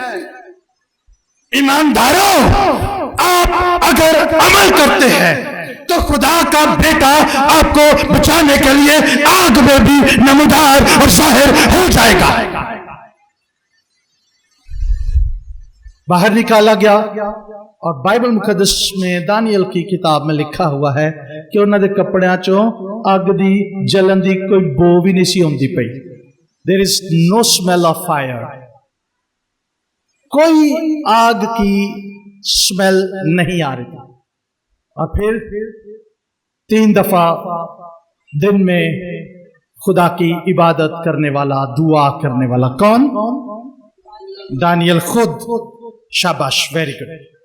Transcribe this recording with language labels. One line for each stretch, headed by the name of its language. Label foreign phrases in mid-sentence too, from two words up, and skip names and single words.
Urdu: ایمانداروں، آپ اگر عمل کرتے ہیں تو خدا کا بیٹا آپ کو بچانے کے لیے آگ میں بھی نمودار اور ظاہر ہو جائے گا. باہر نکالا گیا اور بائبل مقدس میں دانیل کی کتاب میں لکھا ہوا ہے کہ انہوں نے
Punjabi: کپڑیاں چوں اگ دی جلن دی کوئی بو بھی نہیں سی ہوندی پئی.
English: There is no smell of fire.
Urdu: کوئی آگ کی سمیل نہیں آ رہی تھی. اور پھر 3 دفعہ دن میں خدا کی عبادت کرنے والا، دعا کرنے والا کون؟ دانیل خود. شاباش،
English: very good.